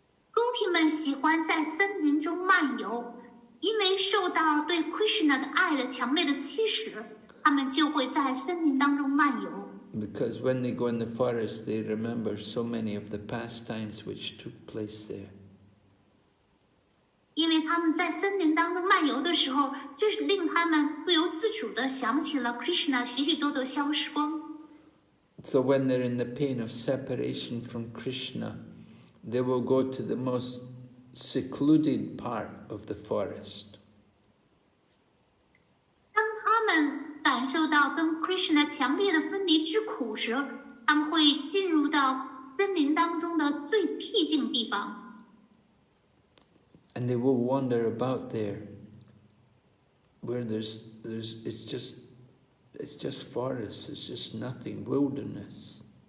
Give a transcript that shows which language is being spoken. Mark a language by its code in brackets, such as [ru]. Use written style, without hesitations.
[zh] 狗皮们喜欢在森林中漫游，因为受到对 Krishna 的爱的强烈的驱使，他们就会在森林当中漫游。 [en] Because when they go in the forest, they remember so many of the pastimes which took place there. [zh] 因为他们在森林当中漫游的时候，这是令他们不由自主地想起了 Krishna 许许多多消时光。 [en] So when they're in the pain of separation from Krishna, they will go to the most secluded part of the forest. [zh] 当他们感受到跟 Krishna 强烈的分离之苦时，他们会进入到森林当中的最僻静地方。 [en] And they will wander about there, where it's just forest, it's just nothing, wilderness.